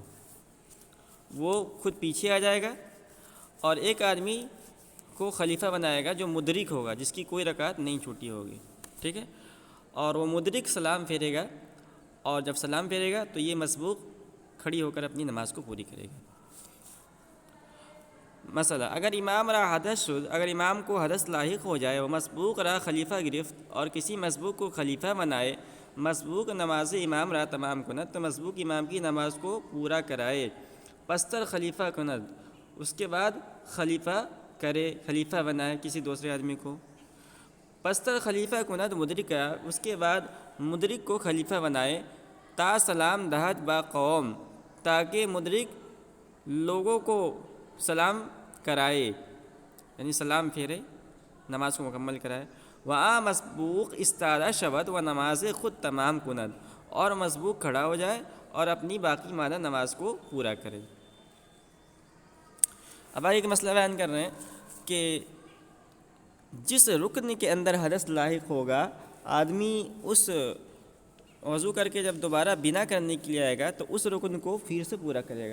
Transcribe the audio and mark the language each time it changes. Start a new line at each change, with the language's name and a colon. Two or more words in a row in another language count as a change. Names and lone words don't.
Urdu: وہ خود پیچھے آ جائے گا اور ایک آدمی کو خلیفہ بنائے گا جو مدرک ہوگا، جس کی کوئی رکعت نہیں چھوٹی ہوگی، ٹھیک ہے۔ اور وہ مدرک سلام پھیرے گا، اور جب سلام پھیرے گا تو یہ مسبوق کھڑی ہو کر اپنی نماز کو پوری کرے گا۔
Persian: مسئلہ: اگر امام را حدث شد،
Urdu: اگر امام کو حدث لاحق ہو جائے وہ
Persian: مسبوق را خلیفہ گرفت
Urdu: اور کسی مسبوق کو خلیفہ بنائے،
Persian: مسبوق نماز امام را تمام کند،
Urdu: تو مسبوق امام کی نماز کو پورا کرائے،
Persian: پستر خلیفہ کند،
Urdu: اس کے بعد خلیفہ کرے، خلیفہ بنائے کسی دوسرے آدمی کو۔
Persian: پستر خلیفہ کند مدرکہ،
Urdu: اس کے بعد مدرک کو خلیفہ بنائے،
Persian: تا سلام دہت با قوم،
Urdu: تاکہ مدرک لوگوں کو سلام کرائے، یعنی سلام پھیرے، نماز کو مکمل کرائے۔
Persian: وہاں مسبوق استادہ شود و نماز خود تمام کند،
Urdu: اور مسبوق کھڑا ہو جائے اور اپنی باقی ماندہ نماز کو پورا کرے۔ اب ایک مسئلہ بیان کر رہے ہیں کہ جس رکن کے اندر حدث لاحق ہوگا، آدمی اس وضو کر کے جب دوبارہ بنا کرنے کے لیے آئے گا تو اس رکن کو پھر سے پورا کرے گا۔